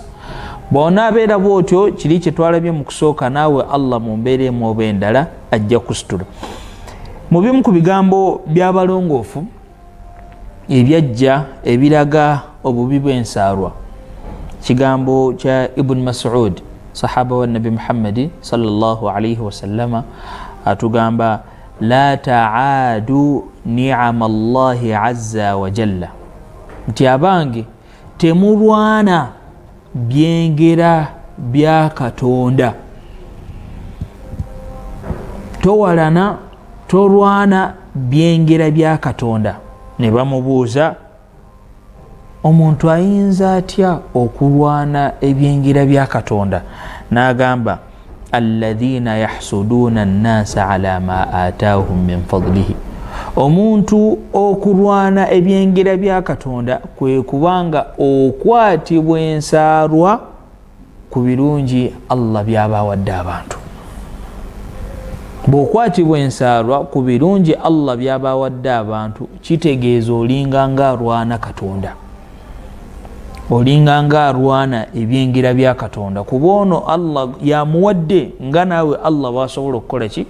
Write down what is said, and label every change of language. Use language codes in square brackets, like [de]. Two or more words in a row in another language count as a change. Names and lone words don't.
[lg] Bw'onaabeera bw'otyo kiri kye twalabye mu kusooka, naawe Allah mu mbeera emu oba endala ajja kusitula. Mu bimu ku bigambo by'abalongoofu ebyajja ebiraga obubi bw'ensaalwa, kigambo kya Ibn Mas'ud sahaba wa Nabi Muhammad [ar] صلى الله عليه وسلم [lg] atugamba [ar] لا تعادوا نعم الله عز وجل, [lg] nti abange temulwana byengera bya Katonda. Tolwana byengera bya Katonda. Ne bamubuuza omuntu ayinza atya okulwana ebyengera bya Katonda? N'agamba [ar] الذين يحسدون الناس على ما آتاهم من فضله, [lg] omuntu okulwana ebyengera bya Katonda kwe kubanga okwatibwa ensaalwa ku birungi Allah byabawadde abantu. Bw'okwatibwa ensaalwa ku birungi Allah byabawadde abantu, kitegeeza olinga nga alwana Katonda, olinga nga alwana ebyengera bya Katonda, kuba ono Allah yamuwadde nga naawe Allah bwasobola okukola ki?